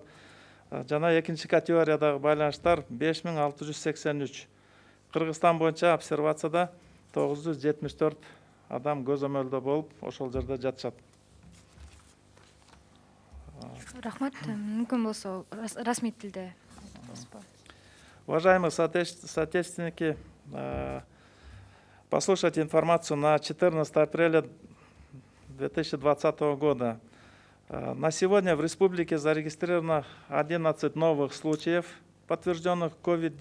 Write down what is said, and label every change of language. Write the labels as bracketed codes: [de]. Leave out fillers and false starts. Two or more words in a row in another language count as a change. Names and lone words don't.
[ky] Жана 2 категориядагы байланыштар 5683. Кыргызстан боюнча обсервацияда 974 адам көзөмөлдө болуп, ошол жерде жатышат. Рахмат. Мүмкүн болсо расмий тилде. [ru] Уважаемые соотечественники, послушать информацию на 14 апреля 2020 года. На сегодня в республике зарегистрировано 11 новых случаев, подтвержденных COVID-19.